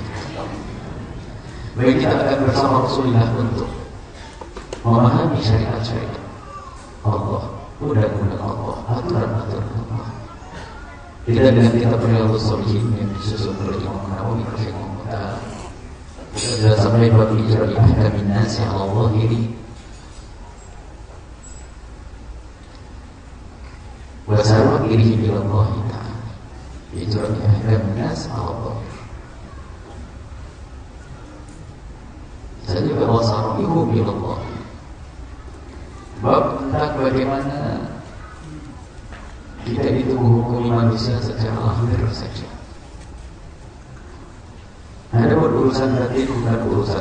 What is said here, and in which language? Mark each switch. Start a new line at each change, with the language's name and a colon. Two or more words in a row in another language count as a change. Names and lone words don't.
Indonesian: Baik, kita akan bersama Rasulullah untuk memahami syariat-syariat Allah, undang-undang Allah, aturan-aturan Allah. Kita dengan kitab Riyadhus Shalihin yang disusun oleh Imam Nawawi
Arabic: رحمه الله تعالى,
Indonesian: kita sudah sampai bab
Arabic: إجراء أحكام الناس على ظاهر وسرائره إلى الله تعالى. إجراء أحكام الناس على ظاهر.
Indonesian: Saya juga
Arabic: وسرائره إلى الله.
Indonesian: Bab tentang bagaimana kita itu menghukumi manusia secara lahir saja. Ada urusan batin bukan urusan.